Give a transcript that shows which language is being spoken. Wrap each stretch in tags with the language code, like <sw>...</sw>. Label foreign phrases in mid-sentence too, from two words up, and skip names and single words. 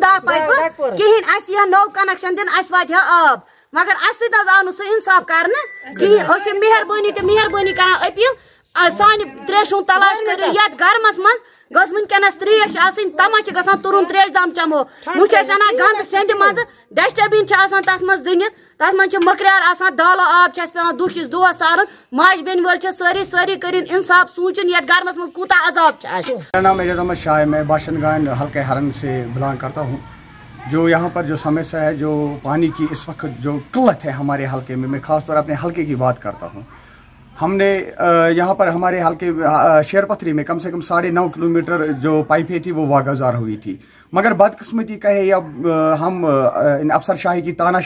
<ks>10 پایپہٕ کِہیٖنۍ اَسہِ یِہا نوٚو کَنیکشن دِنہٕ اَسہِ واتہِ ہا آب مگر اَسہِ سۭتۍ حظ آو نہٕ سُہ اِنصاف کرنہٕ کِہیٖنۍ أسۍ چھِ مہربٲنی کران أپیٖل سانہِ تریشہِ ہُنٛد تلاش کٔرِو یَتھ گرمس منٛز گٔژھ وٕنکیٚنس تریش آسٕنۍ تَتھ چھِ گژھان تُرُن تریش دام چمو وۄنۍ چھِ أسۍ اَنان گنٛدٕ سیٚنٛدِ منٛزٕ ڈسٹبیٖن چھِ آسان تَتھ منٛز دٕنِتھ تَتھ منٛز چھِ مٔکریار آسان دالو آب چھِ اَسہِ پیٚوان دۄہکِس دۄہس سارُن ماجہِ بیٚنہِ وٲلۍ چھِ سٲری کٔرِنۍ اِنصاف سوٗنٛچُن یَتھ گرمس منٛز کوٗتاہ عذاب چھُ اَسہِ</ks> <ur>میرا نام اعجاز احمد شاہ ہے میں باشندگان حلقہ ہرن سے بلانگ کرتا ہوں جو یہاں پر جو سمسیا ہے جو پانی کی اس وقت جو قلت ہے ہمارے حلقے میں خاص طور اپنے حلقے کی بات کرتا ہوں ہم نے یہاں پر ہمارے حلقے شیر پتھری میں کم سے کم 9.5 کلومیٹر جو پائپیں تھی وہ واگزار ہوئی تھی مگر بدقسمتی کہے یا ہم افسر شاہی کی</ur>